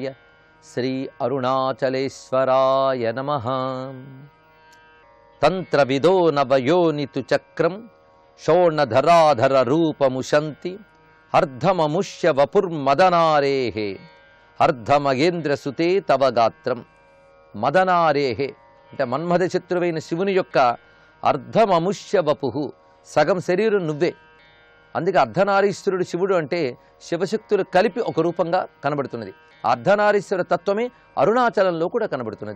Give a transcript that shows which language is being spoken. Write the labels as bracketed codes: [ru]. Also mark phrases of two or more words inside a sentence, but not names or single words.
[sa] श्री अरुणाचलेश्वराय नमः। तंत्रविदो नवयोनितु चक्रं शोणधराधर रूपमुशन्ति अर्धममुष्य वपुर्मदनारेः अर्धमगेंद्र सुते तव गात्रं। [te] మదనారేహే అంటే మన్మథ శత్రువైన శివుని యొక్క [sa] अर्धममुष्य वपुः, [te] సగం శరీరం నువ్వే. అందుకే అర్ధనారీశ్వరుడు శివుడు అంటే శివశక్తులు కలిపి ఒక రూపంగా కనబడుతున్నది. అర్ధనారీశ్వర తత్వమే అరుణాచలంలో కూడా కనబడుతున్నది.